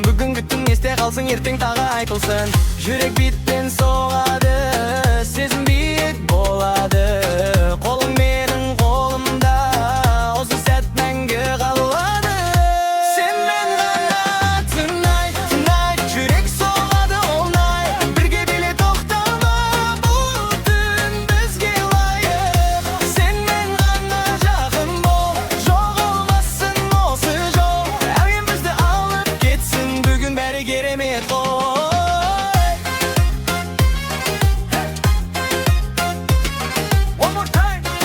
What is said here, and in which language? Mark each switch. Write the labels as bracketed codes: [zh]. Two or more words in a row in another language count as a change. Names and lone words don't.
[kk] Бүгінгі түн есте қалсын, ертең тағы айтылсын. Жүрек битпен соғады, сезім биік болады. Қолың менің қолымда, осы сәт мәңгі қалады. Sen мен ғана [en] tonight, tonight. [kk] Жүрек соғады [en] all night. [kk] Бірге біле тоқтама, бұл түн бізге лайық. Sen men ғана жақын бол, жоғалмасын осы жол. Әуен бізді алып кетсін, бүгін бәрі керемет қой. [en] One more time.